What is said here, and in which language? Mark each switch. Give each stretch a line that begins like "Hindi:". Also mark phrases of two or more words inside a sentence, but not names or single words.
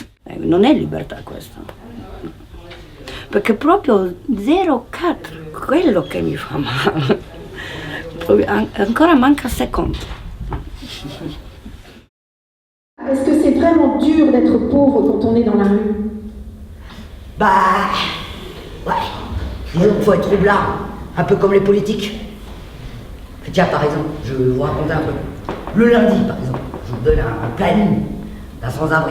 Italian: Non è libertà questa. Perché proprio 0,4, quello che mi fa male. Ancora manca secondo.
French: Est-ce que c'est vraiment dur d'être pauvre quand on est dans la rue? Bah, ouais. Disons qu'il faut être troublant, un peu comme les politiques. Tiens, par exemple, je vais vous raconter un truc. Le lundi, par exemple, je vous donne un planning d'un sans-abri.